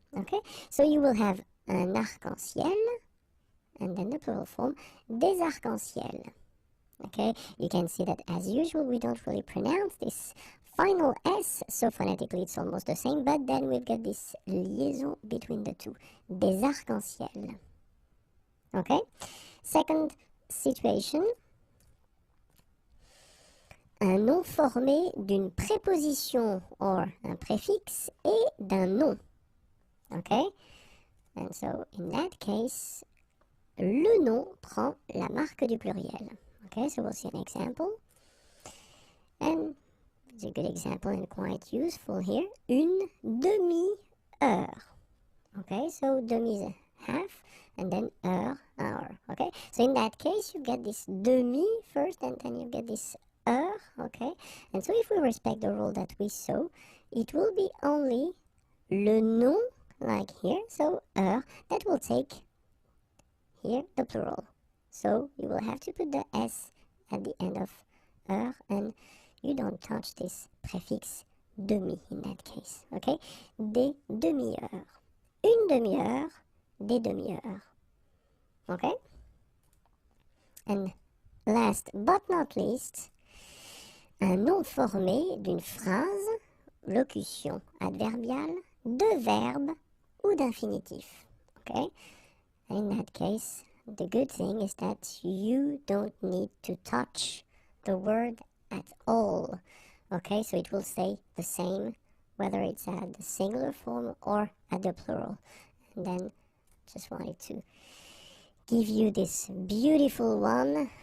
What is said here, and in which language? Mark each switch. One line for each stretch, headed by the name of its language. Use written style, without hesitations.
English: Okay, so you will have
French: un arc-en-ciel,
English: and then the plural form,
French: des arcs-en-ciel.
English: Okay, you can see that as usual we don't really pronounce this final S, so phonetically it's almost the same, but then we've got this liaison between the two,
French: des arcs-en-ciel.
English: Okay, second situation,
French: un nom formé d'une préposition or un préfixe et d'un nom.
English: Okay, and so in that case,
French: le nom prend la marque du pluriel.
English: Okay, so we'll see an example. And it's a good example and quite useful here. Une demi-heure. Okay, so demi is a half, and then heure, hour. Okay, so in that case, you get this demi first, and then you get this heure. Okay, and so if we respect the rule that we saw, it will be only le nom, like here, so heure, that will take here the plural. So you will have to put the S at the end of heure, and you don't touch this prefix demi in that case, okay?
French: Des demi-heures. Une une demi-heure, des demi-heures. Okay?
English: And last but not least,
French: un nom formé d'une phrase, locution adverbiale, de verbe ou d'infinitif.
English: Okay? In that case, the good thing is that you don't need to touch the word at all. Okay, so it will stay the same whether it's at the singular form or at the plural. And then just wanted to give you this beautiful one.